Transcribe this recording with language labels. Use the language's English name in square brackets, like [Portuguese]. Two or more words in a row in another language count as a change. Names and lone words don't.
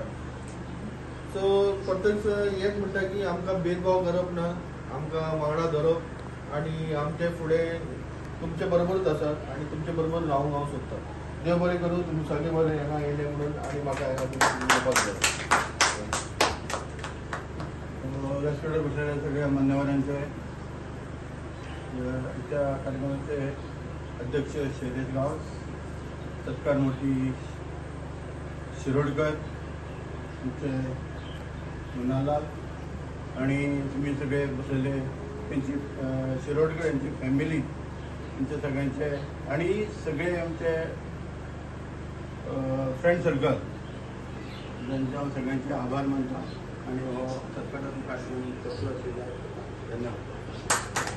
[Konkani] सो परतच हेच म्हणटा की आमकां भेदभाव करप ना, आमकां वांगडा धरप आनी आमचे फुडें तुमचे बरोबरच आसात आनी तुमचे बरोबर रावंक हांव सोदता. देव बरें करूं, तुमी सगळे बरें हांगा येयले म्हणून आनी म्हाका हांगा उलोवपाक जाय. [Marathi] व्यासपीठावर बसलेल्या सगळ्या मान्यवरांचे, आजच्या कार्यक्रमाचे अध्यक्ष शैलेश गावस, सत्कारमूर्ती शिरोडकर, तुमचे मुन्नालाल आणि तुम्ही सगळे बसलेले त्यांची शिरोडकर यांची फॅमिली, त्यांचे सगळ्यांचे आणि सगळे आमचे [English] friend circle [Konkani] त्यांचे हांव सगळ्यांचे आभार मानता आणि हो सत्काराचो कार्यक्रम कसलो आशिल्लो. धन्यवाद.